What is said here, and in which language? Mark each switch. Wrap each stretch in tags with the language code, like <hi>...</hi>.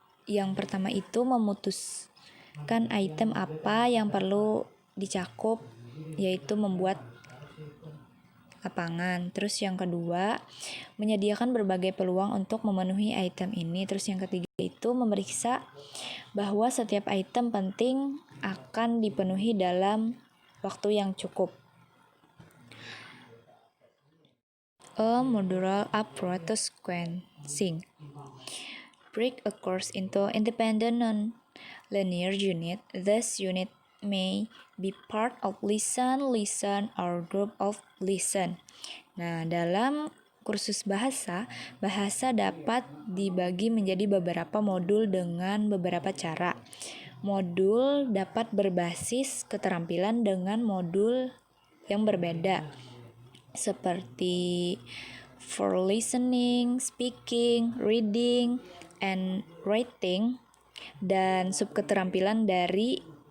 <id>Yang pertama itu memutuskan item apa yang perlu dicakup, yaitu membuat lapangan. Terus yang kedua, menyediakan berbagai peluang untuk memenuhi item ini. Terus yang ketiga itu memeriksa bahwa setiap item penting akan dipenuhi dalam waktu yang cukup.</id> <en>A modular approach to sequencing. Break a course into independent non-linear unit. This unit may be part of lesson, or group of lesson.</en> <id>Nah, dalam kursus bahasa dapat dibagi menjadi beberapa modul dengan beberapa cara. Modul dapat berbasis keterampilan dengan modul yang berbeda, seperti</id> <en>for listening, speaking, reading, and writing,</en> <id>dan subketerampilan dari</id>